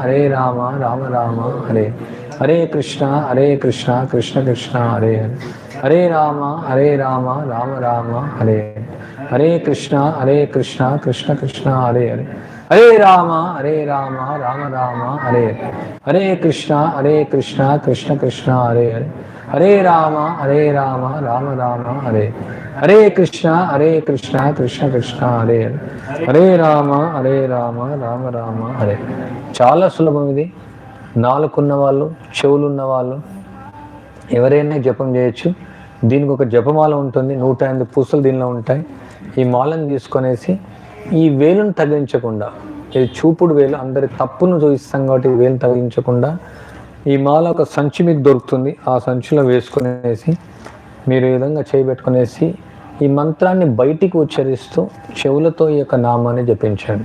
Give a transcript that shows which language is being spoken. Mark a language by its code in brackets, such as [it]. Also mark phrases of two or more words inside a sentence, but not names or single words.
[sa] రామ రామ హరే, హరే కృష్ణ కృష్ణ కృష్ణ హరే హరే, హరే రామ రామ రామ హరే, హరే కృష్ణ కృష్ణ కృష్ణ హరే హరే, హరే రామ రామ రామ హరే, హరే కృష్ణ కృష్ణ కృష్ణ హరే హరే, హరే రామ రామ రామ హరే, హరే కృష్ణ కృష్ణ కృష్ణ హరే హరే, హరే రామ రామ రామ హరే. [te] చాలా సులభం ఇది. నాలుగున్న వాళ్ళు, చెవులున్న వాళ్ళు ఎవరైనా జపం చేయొచ్చు. దీనికి ఒక జపమాల ఉంటుంది, 108 పూసలు దీనిలో ఉంటాయి. ఈ మాలను తీసుకొనేసి ఈ వేలును తగిలించకుండా, ఇది చూపుడు వేలు, అందరి తప్పును చూపిస్తాం కాబట్టి ఈ వేలు తగిలించకుండా ఈ మాల ఒక సంచి మీకు దొరుకుతుంది, ఆ సంచిలో వేసుకునేసి మీరు ఈ విధంగా చేయబెట్టుకునేసి ఈ మంత్రాన్ని బయటికి ఉచ్చరిస్తూ చెవులతో ఈ యొక్క నామాన్ని జపించండి.